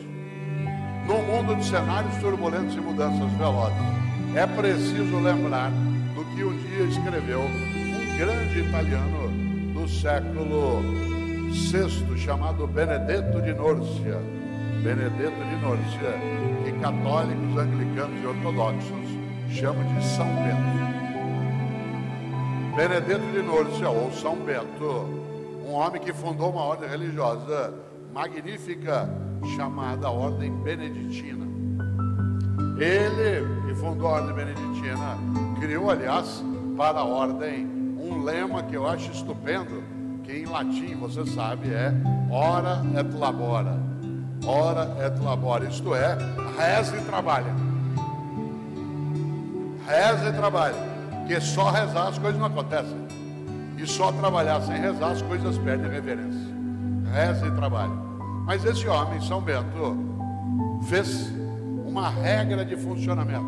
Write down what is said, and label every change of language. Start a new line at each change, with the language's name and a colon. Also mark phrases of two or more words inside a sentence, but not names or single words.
Portuguese: No mundo de cenários turbulentos e mudanças velozes, é preciso lembrar do que um dia escreveu um grande italiano do século VI, chamado Benedetto di Nursia. Benedetto di Nursia, que católicos, anglicanos e ortodoxos chamam de São Bento. Benedetto di Nursia, ou São Bento, um homem que fundou uma ordem religiosa magnífica chamada Ordem Beneditina. Ele, que fundou a Ordem Beneditina, criou, aliás, para a Ordem um lema que eu acho estupendo, que em latim, você sabe, é
Latin: ora et labora. Ora et labora,
Portuguese: isto é, reza e trabalha. Reza e trabalha. Porque só rezar as coisas não acontecem. E só trabalhar sem rezar as coisas perdem reverência. Reza e trabalha. Mas esse homem, São Bento, fez uma regra de funcionamento.